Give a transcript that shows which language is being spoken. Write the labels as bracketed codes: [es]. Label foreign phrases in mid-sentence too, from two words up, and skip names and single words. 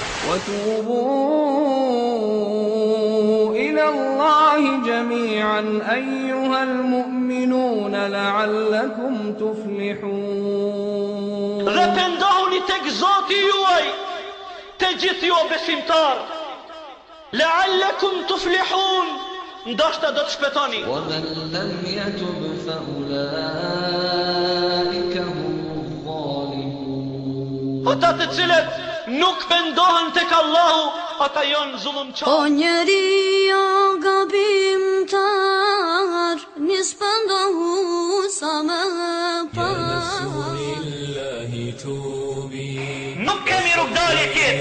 [ar] وتوبوا إلى الله جميعا أيها المؤمنون لعلكم تفلحون. [sq] Dhe pendohuni tek Zoti juaj, të gjithë ju besimtar. [ar] لعلكم تفلحون, [sq] ndoshta do të shpëtoni. [ar] ومن لم يتب فأولئك هم الظالمون. [sq] Ata të cilët nuk pendohen tek Allahu, ata janë zullumçar. O njeri jo gabimtar, nis pendohu sa më par. Nuk kemi rrugdalje tjetër.